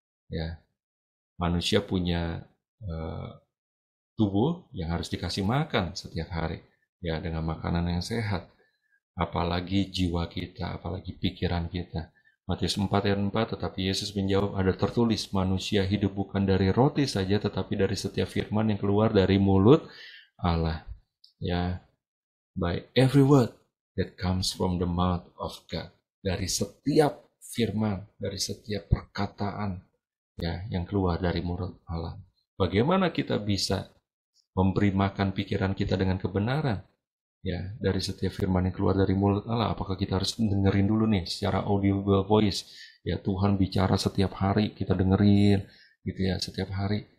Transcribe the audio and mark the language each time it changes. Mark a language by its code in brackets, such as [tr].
[id] Ya, manusia punya tubuh yang harus dikasih makan setiap hari, ya dengan makanan yang sehat. Apalagi jiwa kita, apalagi pikiran kita. Matius 4 ayat 4, tetapi Yesus menjawab, ada tertulis, manusia hidup bukan dari roti saja, tetapi dari setiap firman yang keluar dari mulut Allah. [en] Ya, by every word that comes from the mouth of God. [id] Dari setiap firman, dari setiap perkataan ya yang keluar dari mulut Allah. Bagaimana kita bisa memberi makan pikiran kita dengan kebenaran? Ya, dari setiap firman yang keluar dari mulut Allah. Apakah kita harus dengerin dulu nih secara audible voice? Ya, Tuhan bicara setiap hari, kita dengerin gitu ya setiap hari.